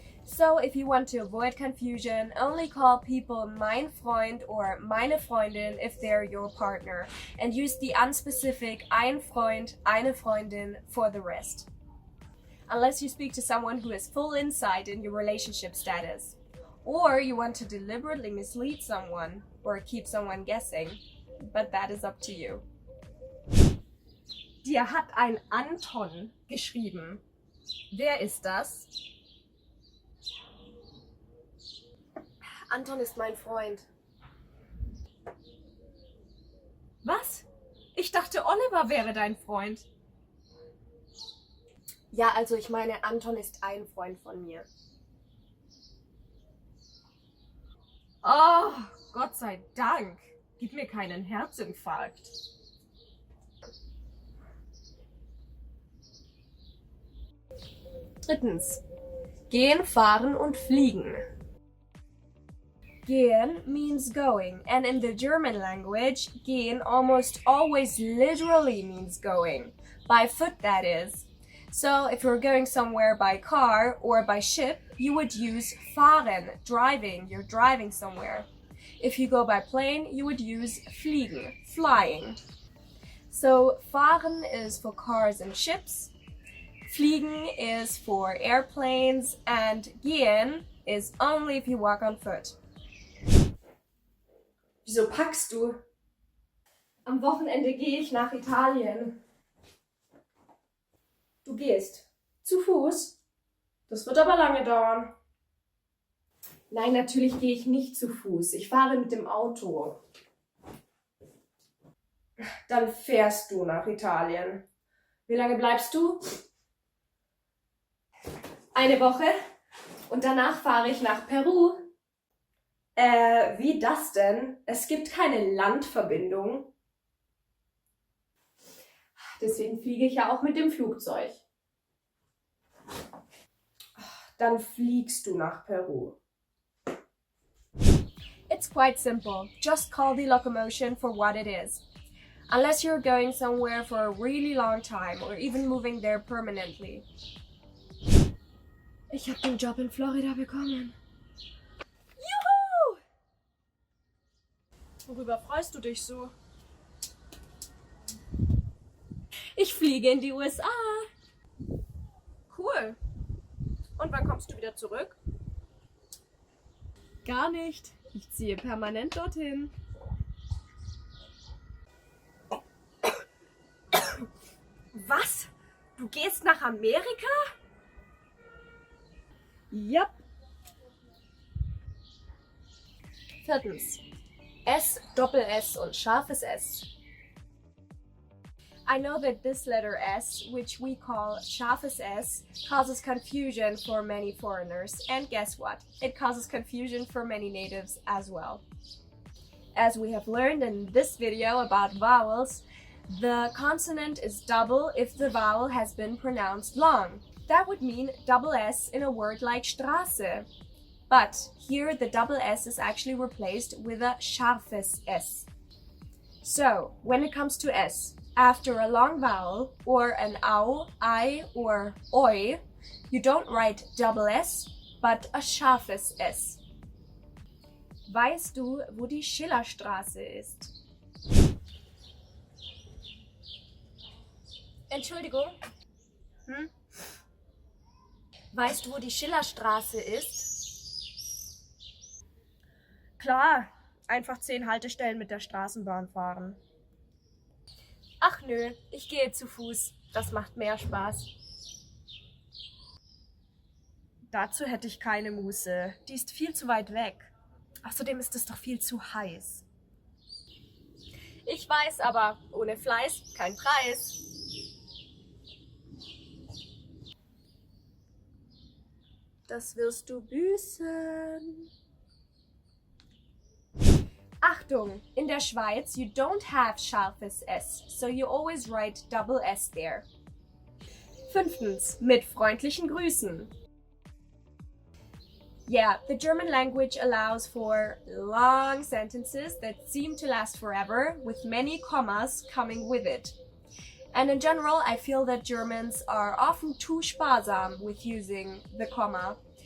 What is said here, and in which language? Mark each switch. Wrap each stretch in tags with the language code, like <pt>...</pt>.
<en>So if you want to avoid confusion, only call people</en> <de>mein Freund</de> <en>or</en> <de>meine Freundin</de> <en>if they're your partner, and use the unspecific</en> <de>ein Freund, eine Freundin</de> <en>for the rest. Unless you speak to someone who has full insight in your relationship status, or you want to deliberately mislead someone or keep someone guessing, but that is up to you.</en> <de>Dir hat ein Anton geschrieben. Wer ist das? Anton ist mein Freund. Was? Ich dachte, Oliver wäre dein Freund. Ja, also ich meine, Anton ist ein Freund von mir. Oh, Gott sei Dank. Gib mir keinen Herzinfarkt. Drittens. Gehen, fahren und fliegen.</de> <en>Gehen means going, and in the German language, gehen almost always literally means going. By foot, that is. So if you're going somewhere by car or by ship, you would use fahren, driving. You're driving somewhere. If you go by plane, you would use fliegen, flying. So fahren is for cars and ships, fliegen is for airplanes, and gehen is only if you walk on foot.</en> <de>Wieso packst du? Am Wochenende gehe ich nach Italien. Du gehst zu Fuß? Das wird aber lange dauern. Nein, natürlich gehe ich nicht zu Fuß. Ich fahre mit dem Auto. Dann fährst du nach Italien. Wie lange bleibst du? Eine Woche. Und danach fahre ich nach Peru. Wie das denn? Es gibt keine Landverbindung. Deswegen fliege ich ja auch mit dem Flugzeug. Dann fliegst du nach Peru.</de> <en>It's quite simple. Just call the locomotion for what it is. Unless you're going somewhere for a really long time or even moving there permanently.</en> <de>Ich habe den Job in Florida bekommen. Juhu! Worüber freust du dich so? Ich fliege in die USA. Cool. Und wann kommst du wieder zurück? Gar nicht. Ich ziehe permanent dorthin. Was? Du gehst nach Amerika?</de> <en>Yep.</en> <de>Viertens. S, Doppel-S und scharfes S.</de> <en>I know that this letter S, which we call scharfes S, causes confusion for many foreigners. And guess what? It causes confusion for many natives as well. As we have learned in this video about vowels, the consonant is double if the vowel has been pronounced long. That would mean double S in a word like Straße. But here the double S is actually replaced with a scharfes S. So, when it comes to S, after a long vowel, or an au, I, or oi, you don't write double S, but a scharfes S.</en> <de>Weißt du, wo die Schillerstraße ist? Entschuldigung. Weißt du, wo die Schillerstraße ist? Klar, einfach 10 Haltestellen mit der Straßenbahn fahren. Ach nö, ich gehe zu Fuß. Das macht mehr Spaß. Dazu hätte ich keine Muße. Die ist viel zu weit weg. Außerdem ist es doch viel zu heiß. Ich weiß, aber ohne Fleiß kein Preis. Das wirst du büßen. Achtung! In der Schweiz,</de> <en>you don't have scharfes S, so you always write double S there.</en> <de>Fünftens, mit freundlichen Grüßen.</de> <en>Yeah, the German language allows for long sentences that seem to last forever, with many commas coming with it. And in general, I feel that Germans are often too</en> <de>sparsam</de> <en>with using the comma.</en>